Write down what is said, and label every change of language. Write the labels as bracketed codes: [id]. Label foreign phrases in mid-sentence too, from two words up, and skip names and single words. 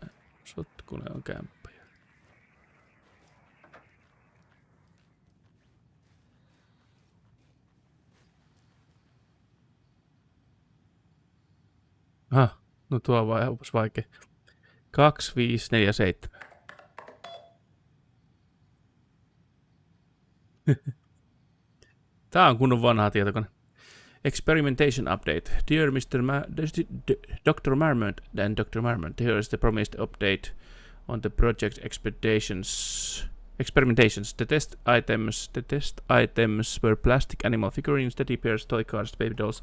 [fi] Sotkunen on kämppä. Aha, no tuo on vaikea. 2, 5, 4, 7. Tää on kunnon vanha tietokone. [en] Experimentation update. Dear Dr. Marmont and Dr. Marmont, here is the promised update on the project expeditions Experimentations. The test items were plastic animal figurines, teddy bears, toy cars, baby dolls.